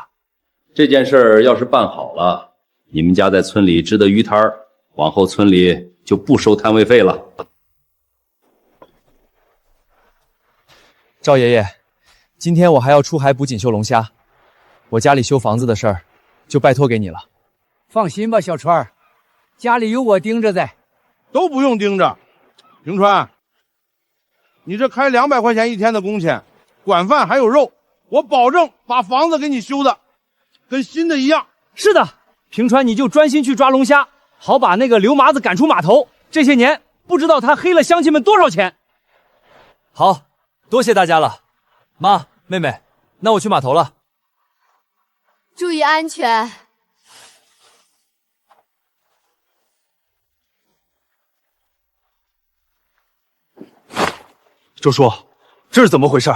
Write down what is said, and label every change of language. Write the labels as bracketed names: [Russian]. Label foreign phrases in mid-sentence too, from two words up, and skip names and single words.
[Chinese] 這件事兒要是辦好了，你們家在村裡支的魚攤，往後村裡就不收攤位費了。趙爺爺，今天我還要出海捕錦繡龍蝦，我家裡修房子的事兒就拜托給你了。放心吧，小川，家裡有我盯着在。都不用盯着。平川，你这開200塊錢一天的工錢，管飯還有肉，我保證把房子給你修的跟新的一樣。是的，平川你就專心去抓龍蝦，好把那個劉麻子趕出碼頭。這些年不知道他黑了鄉親們多少錢。好，多謝大家了。媽，妹妹，那我去碼頭了。注意安全。周叔，这是怎么回事？